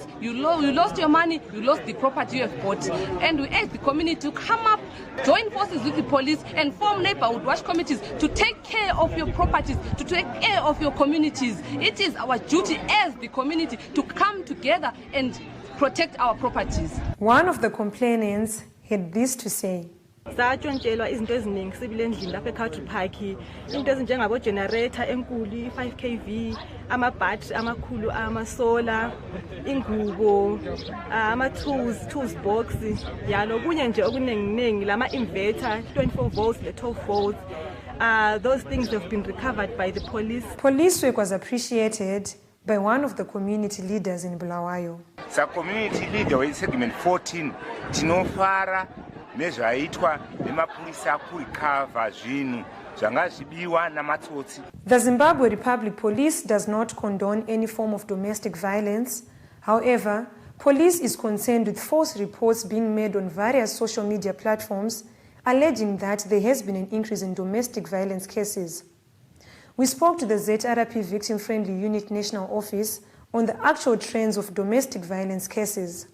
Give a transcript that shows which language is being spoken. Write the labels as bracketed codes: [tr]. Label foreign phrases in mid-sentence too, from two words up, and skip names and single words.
[en] You lost your money, you lost the property you have bought. And we urge the community to come up, join forces with the police and form neighborhood watch committees to take care of your properties, to take care of your communities. It is our duty as the community to come together and protect our properties. One of the complainants had this to say. [nd] Satshontshelwa izinto eziningi sibile endlini lapha eCountry Park, into ezinjengabo generator enkulu 5 kV, ama-battery amakhulu, ama-solar, ingubo, ama-tools box, yalo kunye nje okuningi lama-inverter 24 volts le 12 volts. [en] Those things have been recovered by the police. Police work was appreciated by one of the community leaders in Bulawayo. [sn] Sa [en] community leader in segment 14 [sn] tinofara nezvaitwa nemapurisa akurikava zvinhu zvanga zvibiwa namatsotsi. [en] The Zimbabwe Republic Police does not condone any form of domestic violence. However, police is concerned with false reports being made on various social media platforms alleging that there has been an increase in domestic violence cases. We spoke to the ZRP Victim Friendly Unit National Office on the actual trends of domestic violence cases.